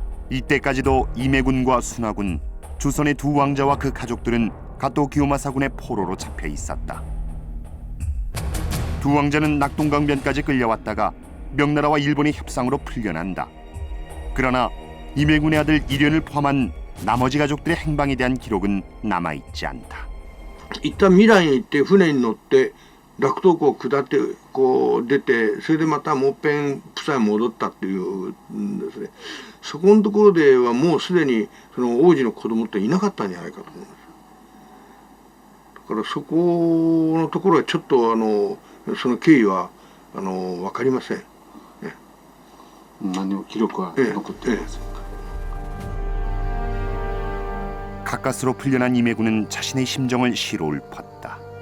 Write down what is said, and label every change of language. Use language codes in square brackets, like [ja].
[ko] 이때까지도 임해군과 순화군, 조선의 두 왕자와 그 가족들은 가토 기요마사군의 포로로 잡혀 있었다. 두 왕자는 낙동강변까지 끌려왔다가 명나라와 일본의 협상으로 풀려난다. 그러나 임해군의 아들 이련을 포함한 나머지 가족들의 행방에 대한 기록은 남아있지 않다. [ja] 一旦未来に行って船に乗って楽東港を下ってこう出て、それでまたもっぺんプサンに戻ったっていうんですね。そこのところではもうすでにその王子の子供っていなかったんじゃないかと思うんです。だからそこのところはちょっとその経緯は分かりません。何も記録は残っていません。 [ko] 가까스로 풀려난 임해군은 자신의 심정을 시로 읊었다.